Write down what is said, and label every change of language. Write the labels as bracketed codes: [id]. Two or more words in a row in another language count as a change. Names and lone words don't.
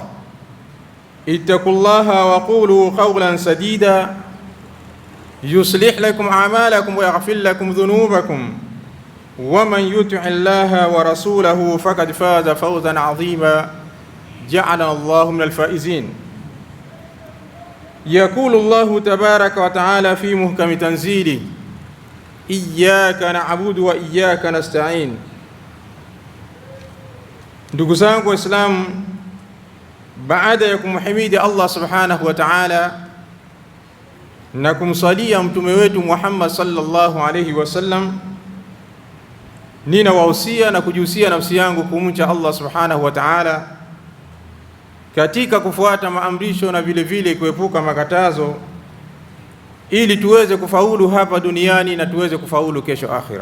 [ar] اتقوا الله وقولوا قولا سديدا يصلح لكم أعمالكم ويغفر لكم ذنوبكم ومن يطع الله ورسوله فقد فاز فوزا عظيما جعلنا الله من الفائزين. يقول الله تبارك وتعالى في محكم تنزيله: إياك نعبد وإياك نستعين. [sw] Ndugu zangu Waislamu, baada ya kumhimidi [ar] الله سبحانه وتعالى [sw] na kumsalia mtume wetu Muhammad [ar] صلى الله عليه وسلم, [sw] ninawahusia na kujihusia nafsi yangu kumcha [ar] الله سبحانه وتعالى [sw] katika kufuata maamrisho na vile vile kuepuka makatazo, ili tuweze kufaulu hapa duniani na tuweze kufaulu kesho akhira.